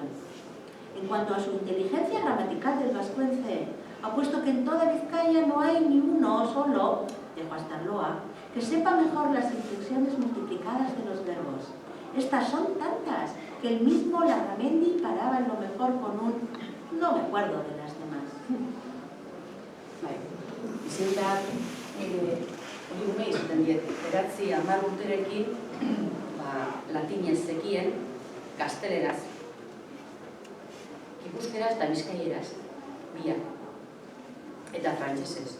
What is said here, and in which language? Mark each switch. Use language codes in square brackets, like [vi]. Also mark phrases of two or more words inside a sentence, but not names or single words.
[es] En cuanto a su inteligencia gramatical del vascuence, apuesto que en toda Vizcaya no hay ni uno solo, de Guastarloa, que sepa mejor las inflexiones multiplicadas de los verbos. Estas son tantas que el mismo Larramendi paraba en lo mejor con un no me acuerdo de las demás. [eu] Bizentak hori ume izaten diet, 9-10 urterekin latinez zekien, gazteleraz, gipuzkeraz eta bizkaieraz, biak, eta frantsesez.